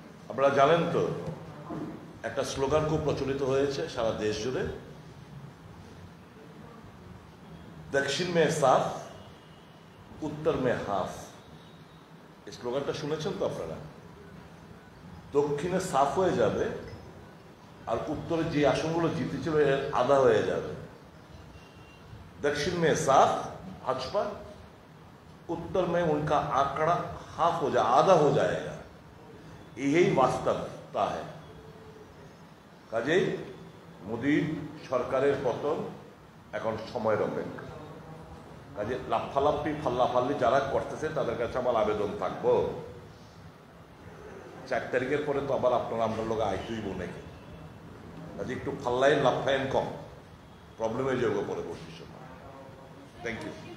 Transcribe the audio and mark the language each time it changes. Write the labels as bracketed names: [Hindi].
[Bangla] আপনারা জানেন তো একটা স্লোগান খুব প্রচলিত হয়েছে সারা দেশ জুড়ে, [Hindi] দক্ষিণ মে সাফ উত্তর মে হাফ। [Bangla] এই স্লোগানটা শুনেছেন তো আপনারা? দক্ষিণে সাফ হয়ে যাবে আর উত্তরে যে আসনগুলো জিতেছিল এর আধা হয়ে যাবে। [Hindi] दक्षिण में साफ भाजपा, उत्तर में उनका आंकड़ा हाफ हो जाए, आधा हो जाएगा। यही वास्तवता है। [Bangla] কাজেই মোদীর সরকারের পতন এখন সময়ের অপেক্ষা। কাজে লাফালাফি ফাল্লাফাল্লি যারা করতেছে তাদের কাছে আমার আবেদন থাকবো, 4 তারিখের পরে তো আবার আপনারা আমরা লোক আইতুই বনে, কাজে একটু ফাল্লাইন লাফাইন কম, প্রবলেমে যোগ পরবর্তী সময়। Thank you.